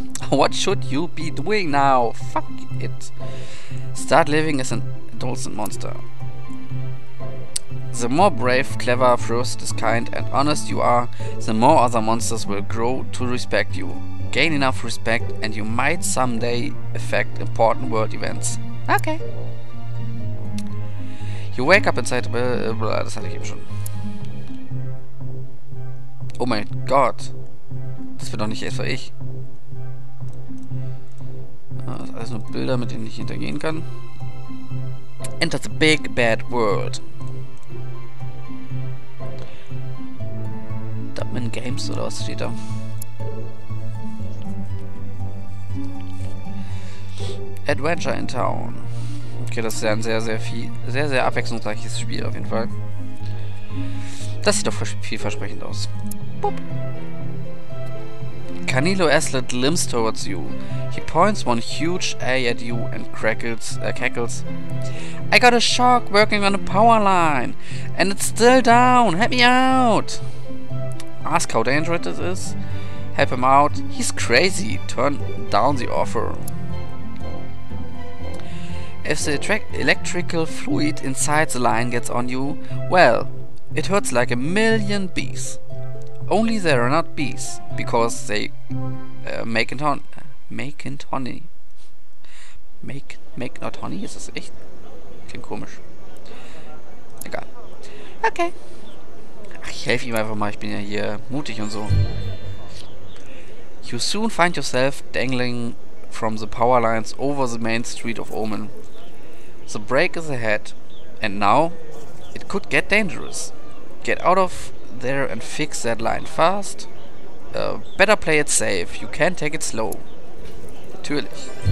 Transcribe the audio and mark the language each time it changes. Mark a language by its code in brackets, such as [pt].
[en] What should you be doing now? Fuck it. Start living as an adolescent monster. The more brave, clever, first, kind and honest you are, the more other monsters will grow to respect you. Gain enough respect and you might someday affect important world events. Okay. You wake up inside... [de] das hatte ich eben schon. Oh mein Gott. Das wird doch nicht etwa ich. Das sind alles nur Bilder, mit denen ich hintergehen kann. [en] Enter the big bad world. [de] Dubman Games oder was steht da? Adventure in Town. Okay, das ist ja ein sehr abwechslungsreiches Spiel auf jeden Fall. Das sieht doch vielversprechend aus. Boop. [en] Canilo Aslet limps towards you. He points one huge eye at you and cackles. I got a shark working on a power line, and it's still down. Help me out. Ask how dangerous it is. Help him out. He's crazy. Turn down the offer. If the electrical fluid inside the line gets on you, well, it hurts like a million bees. Only they are not bees, because they make not honey. Make not honey? [de] Ist das echt? Klingt komisch. Egal. Okay. Ach, ich helfe ihm einfach mal, ich bin ja hier mutig und so. [en] You soon find yourself dangling from the power lines over the main street of Omen. The break is ahead, and now it could get dangerous. Get out of there and fix that line fast. Better play it safe, you can't take it slow. [de] Natürlich.